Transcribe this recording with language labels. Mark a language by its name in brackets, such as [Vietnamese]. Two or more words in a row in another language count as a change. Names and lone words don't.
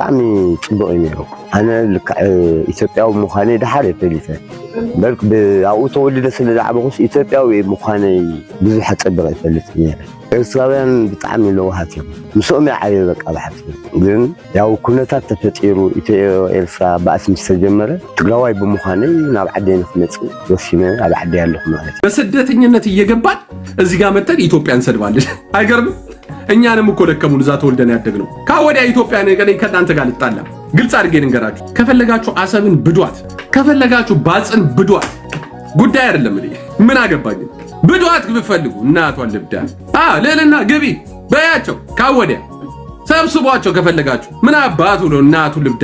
[Tigrinya] ብጣዕሚ ጽቡቕ ነይሩ ኣነ ልክዕ ኢትዮጵያዊ ምዃነ ድሓር የፈሊተ በልክ ብኣኡ ተወልደ ስለ ዝዓበኹስ ኢትዮጵያዊ ምዃነይ ብዙሕ ፀብቕ ይፈልጥ ነይረ ኤርትራውያን ብጣዕሚ ለውሃት እዮም ምስኦም ዓየ በቃ ባሕቲ ግን ያው ኩነታት ተፈጢሩ ኢትዮ ኤርትራ ባእሲ ምስ ተጀመረ ትግራዋይ ብምዃነይ ናብ ዓደይ ንክመፅእ ወሲነ ኣብ ዓደይ ኣለኹ ማለት [Amharic] በስደተኝነት እየገባን እዚህ ጋር መተን ኢትዮጵያን እንሰድባለን አይገርምም እኛንም እኮ ደከሙን እዛ ተወልደን ያደግነው ካወዲያ ኢትዮጵያን ገለኝ ከእናንተ ጋር ልጣላ ግልጽ አድርጌ ልንገራችሁ ከፈለጋችሁ አሰብን ብዷት ከፈለጋችሁ ባጽን ብዷት ጉዳይ አይደለም እኔ ምን አገባኝ ብዷት ብፈልጉ እናቷን ልብዳ ለልና ግቢ በያቸው ካወዲያ ሰብስቧቸው ከፈለጋችሁ ምን አባቱ ነው እናቱ ልብዳ